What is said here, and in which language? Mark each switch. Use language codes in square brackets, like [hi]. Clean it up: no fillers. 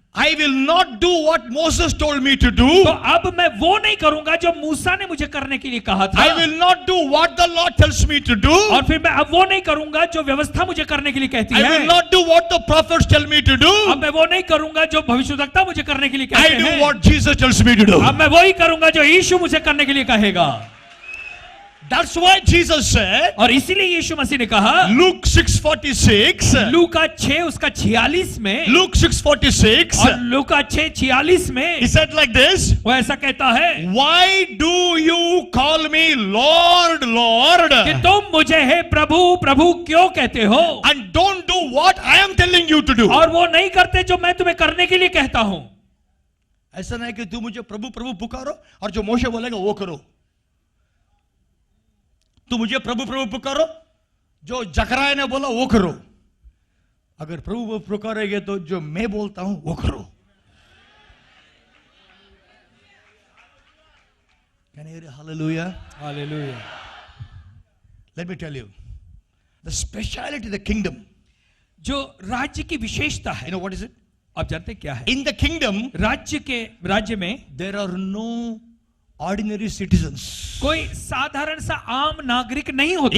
[en] I will not do what Moses told me to do. [hi] तो अब मैं वो नहीं करूंगा जो मूसा ने मुझे करने के लिए कहा था। [en] I will not do what the law tells me to do. [hi] और फिर मैं अब वो नहीं करूंगा जो व्यवस्था मुझे करने के लिए कहती [en] I [hi] है। [en] will not do what the prophets tell me to do. [hi] अब मैं वो नहीं करूंगा जो भविष्यद्वक्ता मुझे करने के लिए कहते [en] I do [hi] हैं। [en] what Jesus tells me to do. [hi] अब मैं वही करूंगा जो यीशु मुझे करने के लिए कहेगा। [en] That's why Jesus said, [hi] और इसीलिए यीशु मसीह ने कहा [en] Luke 6:46, [hi] लूका 6 उसका 46 में, [en] Luke 6:46, [hi] और लूका 6:46 में [en] he said like this, [hi] वो ऐसा कहता है [en] why do you call me Lord, Lord, [hi] कि तुम मुझे हे प्रभु प्रभु क्यों कहते हो [en] and don't do what I am telling you to do? [hi] और वो नहीं करते जो मैं तुम्हें करने के लिए कहता हूं। ऐसा नहीं कि तू मुझे प्रभु प्रभु पुकारो और जो मोशे बोलेगा वो करो। तू मुझे प्रभु प्रभु पुकारो, जो जकराया ने बोला वो करो। अगर प्रभु पुकारेंगे तो जो मैं बोलता हूं वो करो। [en] Can you hear hallelujah? [hi] Hallelujah. [en] Let me tell you, the speciality of the kingdom. [hi] जो राज्य की विशेषता [en] You [hi] है, [en] know what is it? [hi] आप जानते हैं क्या है? [en] In the kingdom, [hi] राज्य में [en] there are no ordinary citizens. [hi] कोई साधारण सा आम नागरिक नहीं होता।